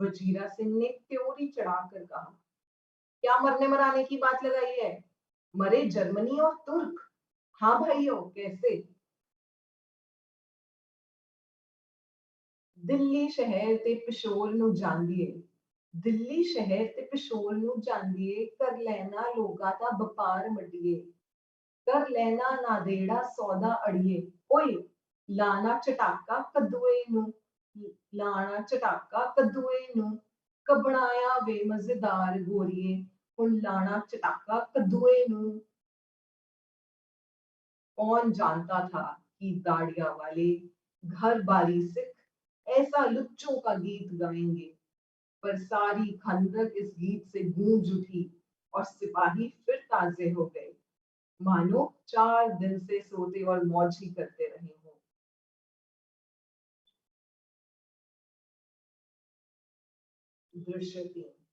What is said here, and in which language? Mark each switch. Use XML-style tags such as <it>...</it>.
<hi>वजीरा सिंह ने त्योरी चढ़ाकर कहा, क्या मरने मराने की बात लगाई है? मरे जर्मनी और तुर्क। हाँ भाइयों, कैसे?</hi> <pa>दिल्ली शहर ते पिशोर ਨੂੰ ਜਾਂਦੀਏ। ਦਿੱਲੀ ਸ਼ਹਿਰ ਤੇ ਪਿਸ਼ੋਰ ਨੂੰ ਜਾਂਦੀਏ, ਕਰ ਲੈਣਾ ਲੋਗਾ ਦਾ ਵਪਾਰ ਮੱਡੀਏ। ਕਰ ਲੈਣਾ ਨਾਦੇੜਾ ਸੌਦਾ ਅੜੀਏ। ਓਏ ਲਾਣਾ ਚਟਾਕਾ ਕੱਦੂਏ ਨੂੰ, ਲਾਣਾ ਚਟਾਕਾ ਕੱਦੂਏ ਨੂੰ, ਕਬਣਾਇਆ ਵੇ ਮਜ਼ੇਦਾਰ ਗੋਰੀਏ, ਹੁਣ ਲਾਣਾ ਚਟਾਕਾ ਕੱਦੂਏ ਨੂੰ।</pa> <hi>कौन जानता था कि दाढ़िया वाले घर बारी सिख ऐसा लुच्चों का गीत गाएंगे। पर सारी खंदक इस गीत से गूंज उठी और सिपाही फिर ताजे हो गए, मानो 4 दिन से सोते और मौज ही करते रहे हों। दृश्य 3।</hi>